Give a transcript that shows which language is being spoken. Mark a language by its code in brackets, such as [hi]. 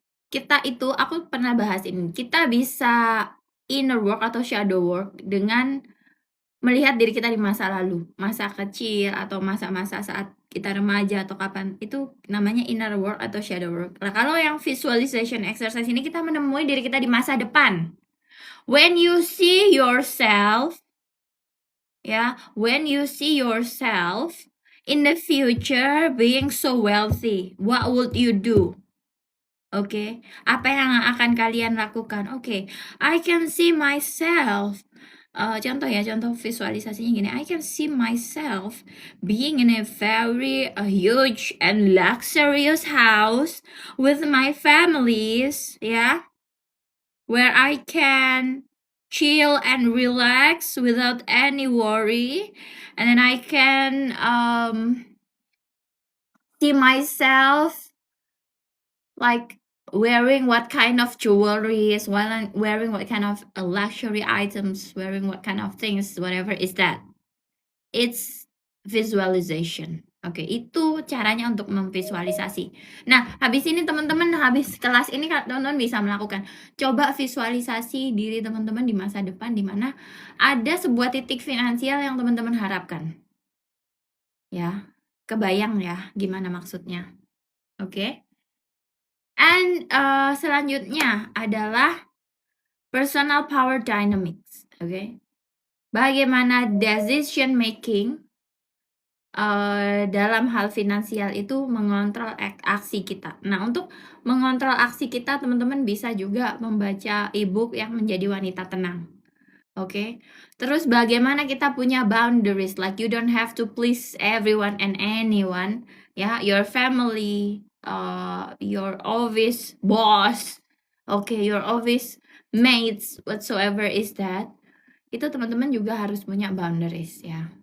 [id] Kita itu, aku pernah bahas ini, kita bisa inner work atau shadow work dengan melihat diri kita di masa lalu, masa kecil atau masa-masa saat kita remaja atau kapan, itu namanya inner work atau shadow work. Nah, kalau yang visualization exercise ini kita menemui diri kita di masa depan. [en] When you see yourself, ya, when you see yourself in the future being so wealthy, what would you do? [id] Oke, apa yang akan kalian lakukan? Oke, [en] I can see myself. [id] Contoh ya, contoh visualisasinya gini. [en] I can see myself being in a very huge and luxurious house with my families, ya, where I can chill and relax without any worry, and then I can see myself like wearing what kind of jewelry, wearing what kind of luxury items, wearing what kind of things, whatever is that. It's visualization. [id] Oke, itu caranya untuk memvisualisasi. Nah, habis ini teman-teman, habis kelas ini teman-teman bisa melakukan. Coba visualisasi diri teman-teman di masa depan di mana ada sebuah titik finansial yang teman-teman harapkan. Ya, kebayang ya gimana maksudnya. Oke. And selanjutnya adalah personal power dynamics. Oke. Bagaimana decision making dalam hal finansial itu mengontrol aksi kita. Nah, untuk mengontrol aksi kita, teman-teman bisa juga membaca e-book yang Menjadi Wanita Tenang. Oke. Terus bagaimana kita punya [en] boundaries, like you don't have to please everyone and anyone, ya, your family, your office boss, your office mates, whatsoever is that. [id] Itu teman-teman juga harus punya boundaries ya.